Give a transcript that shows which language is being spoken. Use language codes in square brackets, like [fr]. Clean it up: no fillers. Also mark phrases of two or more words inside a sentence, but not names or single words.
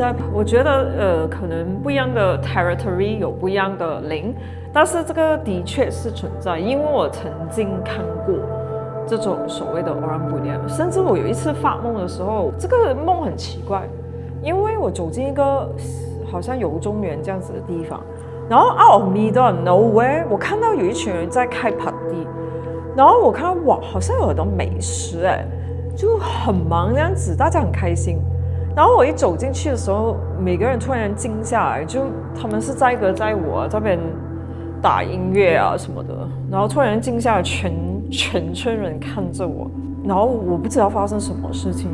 [zh] 我覺得可能不一樣的 territory 有不一樣的靈，但是這個的確是存在，因為我曾經看過這種所謂的 [ms] Orang Bruneian， [zh] 甚至我有一次發夢的時候，這個夢很奇怪，因為我走進一個好像遊中園這樣子的地方，然後 [en] out of middle of nowhere， [zh] 我看到有一群人在開 party， 然後我看到哇，好像有很多美食就很忙這樣子，大家很開心。然後我一走進去的時候，每個人突然靜下來，就他們是載歌載舞啊，這邊打音樂啊什麼的。然後突然靜下來，全村人看着我，然後我不知道發生什麼事情。